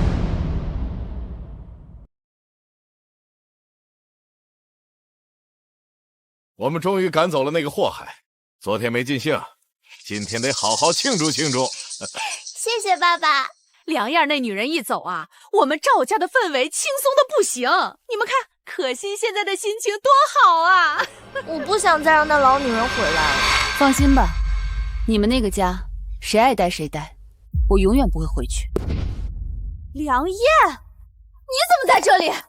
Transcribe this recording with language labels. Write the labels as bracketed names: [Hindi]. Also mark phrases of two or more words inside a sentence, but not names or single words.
[Chinese] 我們終於趕走了那個禍害，昨天沒盡興，今天得好好慶祝慶祝。謝謝爸爸。梁燕那女人一走啊，我們趙家的氛圍輕鬆的不行。你們看，可心現在的心情多好啊！我不想再讓那老女人回來了。放心吧，你們那個家誰愛待誰待，我永遠不會回去。梁燕，你怎麼在這裡？